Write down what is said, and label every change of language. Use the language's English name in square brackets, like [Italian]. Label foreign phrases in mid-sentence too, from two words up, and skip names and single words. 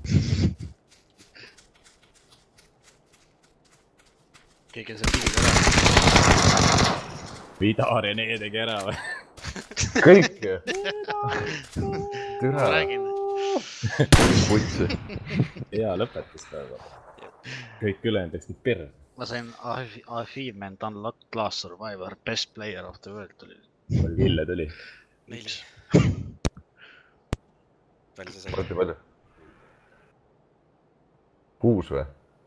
[Estonian] keegi on seal pildi ära. Mida Rene tegi ära või? Kõik ju. Ma Türa. räägin. Putsi. Hea lõpetus praegu. Kõik ülejäänud läksid perre. Ma sain [English] achievement unlocked last survivor, best player of the world [Estonian] tuli. Palju kille tuli? 4. palju sa said? Palju? 6 või?